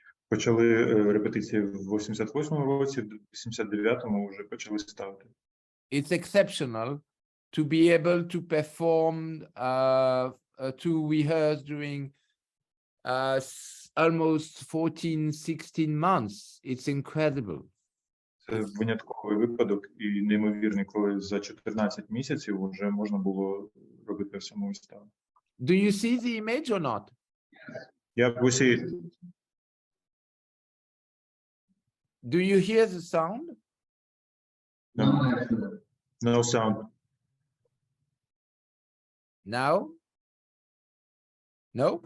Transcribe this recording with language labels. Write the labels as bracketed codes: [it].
[uk] Почали репетиції в 88-му році, в 89-му вже почали ставити. [en] It's exceptional to be able to perform, to rehearse during almost 14-16 months. It's incredible. [uk] Це винятковий випадок і неймовірний, коли за 14 місяців вже можна було робити саму виставу. [en] Do you see the image or not? Yeah, we see it. Do you hear the sound? No sound. Now? No?